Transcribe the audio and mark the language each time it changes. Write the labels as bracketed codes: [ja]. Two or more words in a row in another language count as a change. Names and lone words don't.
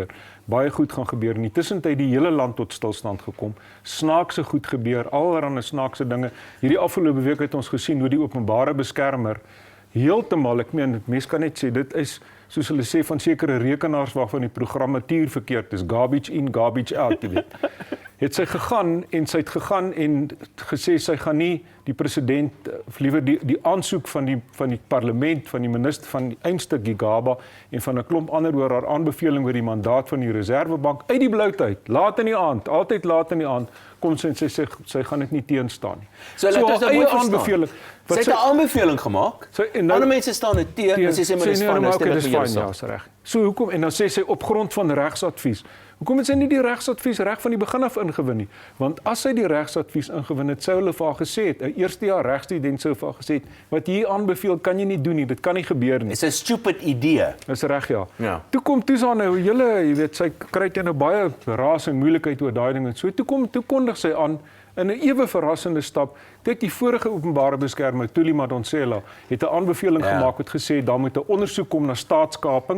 [af] Baie goed gaan gebeur. In die tussentyd die hele land tot stilstand gekom. Snaakse goed gebeur, allerlei snaakse dinge. Hierdie afgelope week het ons gesien hoe die openbare beskermer heeltemal, ek meen, mense kan net sê, dit is, soos hulle sê, van sekere rekenaars waarvan die programmatuur verkeerd is, [en] garbage in, garbage out, [af] jy weet. Het sy gegaan en gesê sy gaan nie die president, of liewer die aansoek van die parlement, van die minister van die einste Gigaba en van 'n klomp ander oor haar aanbeveling oor die mandaat van die Reservebank uit die bloute uit, laat in die aand, altyd laat in die aand, kom sy en sy gaan dit nie teenstaan nie. So laat ons nou mooi aanbeveling. Sy het 'n aanbeveling gemaak. Ander mense staan dit teen en sy sê maar dis fyn, dis fyn, ja, is reg. So hoekom, en dan sê sy op grond van regsadvies. Hoekom het sy nie die regsadvies reg van die begin af ingewin nie? Want as sy die regsadvies ingewin het, sou hulle vir haar gesê het, 'n eerstejaar regstudent sou vir haar gesê het, wat jy aanbeveel kan jy nie doen nie, dit kan nie gebeur nie. [en] It's a stupid idee. [af] Dis reg, ja. Ja. Toe kom Tusa nou, jy weet, sy kry nou baie raas en moeilikheid oor daai ding en so. Toe kondig sy aan in 'n ewe verrassende stap. Kyk, die vorige openbare beskermer, Thuli Madonsela, het 'n aanbeveling gemaak wat gesê daar moet 'n ondersoek kom na staatskaping.